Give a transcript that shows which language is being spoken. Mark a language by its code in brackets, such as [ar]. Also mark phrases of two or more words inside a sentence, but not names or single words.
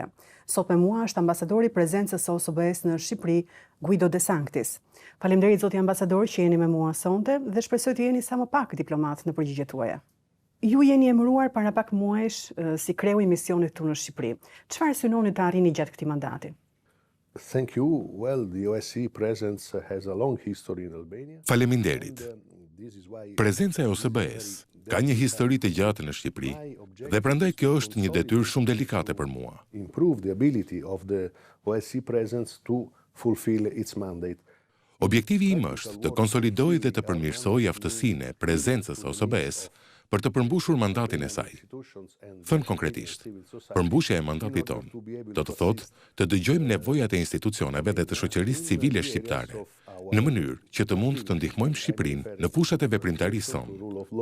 [sq] Sot me mua është ambasadori Prezencës së OSBE-s në Shqipëri, Guido De Sanctis. Faleminderit zoti ambasador që jeni me mua sonte dhe shpresoj të jeni sa më pak diplomat në përgjigjet tuaja. Ju jeni emëruar para pak muajsh si kreu i misionit këtu në Shqipëri. Çfarë synoni të arrini gjatë këtij mandati? [en] Thank you. Well, the OSCE presence has a long history in Albania. [sq] Faleminderit. Prezenca e OSBE-s ka një histori të gjatë në Shqipëri dhe prandaj kjo është një detyrë shumë delikate për mua. [en] Improve the ability of the OSCE presence to fulfill its mandate. [sq] Objektivi im është të konsolidoj dhe të përmirësoj aftësinë e prezencës së OSBE-s për të përmbushur mandatin e saj. Thënë konkretisht, përmbushja e mandatit tonë do të thotë të dëgjojmë nevojat e institucioneve dhe të shoqërisë civile shqiptare, në mënyrë që të mund të ndihmojmë Shqipërinë në fushat e veprimtarisë sonë.